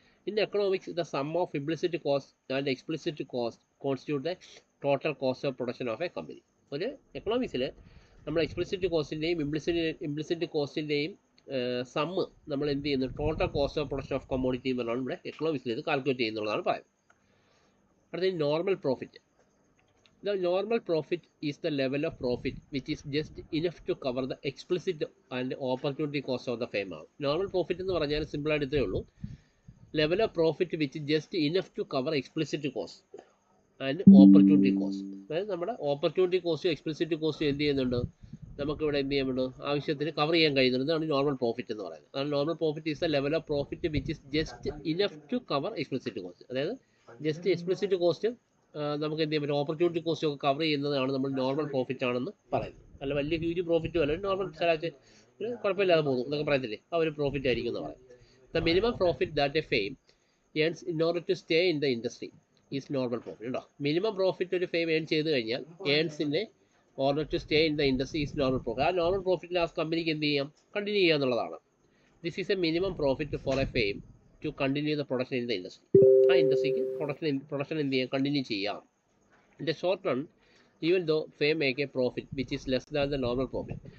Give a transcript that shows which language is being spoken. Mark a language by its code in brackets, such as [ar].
[en] In economics the sum of implicit cost and explicit cost constitute the total cost of production of a company. [ml] ഒരു എക്കണോമിക്സിൽ നമ്മൾ explicit കോസ്റ്റിൻ്റെയും implicit കോസ്റ്റിൻ്റെയും sum നമ്മൾ എന്ത് ചെയ്യുന്നു, [en] total cost of production of commodity [ml] എന്നാണ് ഇവിടെ എക്കണോമിക്സിൽ ഇത് calculate ചെയ്യുന്നുള്ളതാണ് പറയുന്നത്. അടുത്തത് normal profit. [en] The normal profit is the level of profit which is just enough to cover the explicit and opportunity cost of the firm [ml] ആണ്. Normal profit എന്ന് പറഞ്ഞാൽ simple ആയിട്ട് ഇത്രയേ ഉള്ളൂ. [en] Level of profit which just enough to cover explicit cost and opportunity cost. [ml] അതായത് നമ്മുടെ opportunity കോസ്റ്റും explicit കോസ്റ്റും എന്ത് ചെയ്യുന്നുണ്ട്, നമുക്കിവിടെ എന്ത് ചെയ്യാൻ വേണ്ടു, ആവശ്യത്തിന് കവർ ചെയ്യാൻ കഴിയുന്നത്. അതാണ് നോർമൽ പ്രോഫിറ്റ് എന്ന് പറയുന്നത്. അതാണ് [en] Normal profit is the level of profit which is just enough to cover explicit cost. [ml] അതായത് ജസ്റ്റ് എക്സ്പ്ലിസിറ്റ് കോസ്റ്റ് നമുക്ക് എന്ത് ചെയ്യാൻ പറ്റും, ഓപ്പർച്യൂണിറ്റി കോസ്റ്റ് ഒക്കെ കവർ ചെയ്യുന്നതാണ് നമ്മൾ നോർമൽ പ്രോഫിറ്റ് ആണെന്ന് പറയുന്നത്. അല്ല വലിയ ഹ്യൂജ് പ്രോഫിറ്റും അല്ല, നോർമൽ ശരാശരി കുഴപ്പമില്ലാതെ പോകുന്നു എന്നൊക്കെ പറയത്തില്ലേ, ആ ഒരു പ്രോഫിറ്റ് ആയിരിക്കും എന്ന് പറയാം. [en] The minimum profit that a firm earns in order to stay in the industry is normal profit. [ml] ഉണ്ടോ, മിനിമം പ്രോഫിറ്റ് ഒരു ഫേം ഏൺ ചെയ്ത് കഴിഞ്ഞാൽ ഏൺസിൻ്റെ [en] Order to stay in the industry is normal profit. [ml] ആ normal പ്രോഫിറ്റിൽ ആ കമ്പനിക്ക് എന്ത് ചെയ്യാം, continue ചെയ്യുക എന്നുള്ളതാണ്. [en] This is a minimum profit for a firm to continue the production in the industry. [ml] ആ ഇൻഡസ്ട്രിക്ക് പ്രൊഡക്ഷൻ എന്ത് ചെയ്യാം, കണ്ടിന്യൂ ചെയ്യാം. [en] In the short run even though firm make a profit which is less than the normal profit.